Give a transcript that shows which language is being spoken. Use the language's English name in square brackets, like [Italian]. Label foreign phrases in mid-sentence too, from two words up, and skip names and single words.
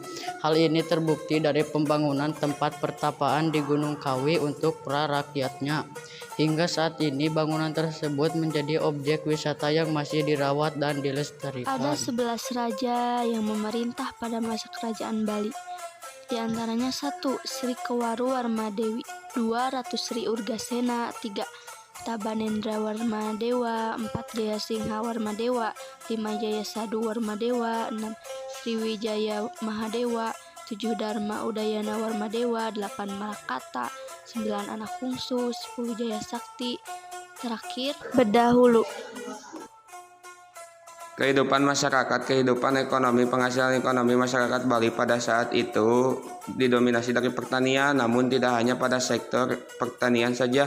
[Indonesian] Hal ini terbukti dari pembangunan tempat pertapaan di Gunung Kawi untuk para rakyatnya. Hingga saat ini bangunan tersebut menjadi objek wisata yang masih dirawat dan dilestarikan. Ada 11 raja yang memerintah pada masa Kerajaan Bali. Di antaranya 1. Sri Kewaru Warmadewi, 2. Ratu Sri Urgasena, 3. Tabanendra Warmadewa, 4. Jaya Singha Warmadewa, 5. Jaya Sadu Warmadewa, 6. Sriwijaya Mahadewa, 7. Dharma Udayana Warmadewa, 8. Marakata, 9. Anak bungsu, 10. Jaya Sakti, terakhir Bedahulu. Kehidupan masyarakat, kehidupan ekonomi, penghasilan ekonomi masyarakat Bali pada saat itu didominasi dari pertanian, namun tidak hanya pada sektor pertanian saja.